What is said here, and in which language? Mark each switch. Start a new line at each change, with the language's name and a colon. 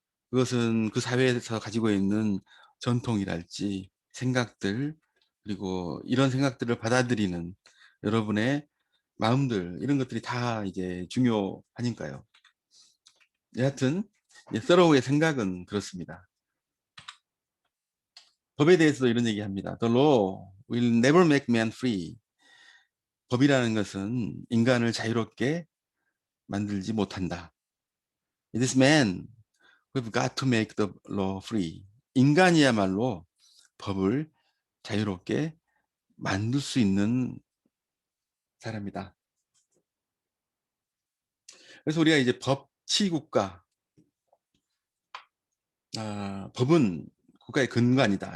Korean: 그것은 그 사회에서 가지고 있는 전통이랄지 생각들 그리고 이런 생각들을 받아들이는 여러분의 마음들 이런 것들이 다 이제 중요하니까요. 여하튼 서로의 생각은 그렇습니다. 법에 대해서도 이런 얘기합니다.
English: The law will never make man free.
Korean: 법이라는 것은 인간을 자유롭게 만들지 못한다.
English: It is man who've got to make the law free.
Korean: 인간이야말로 법을 자유롭게 만들 수 있는 사람이다. 그래서 우리가 이제 법치국가, 법은 국가의 근간이다.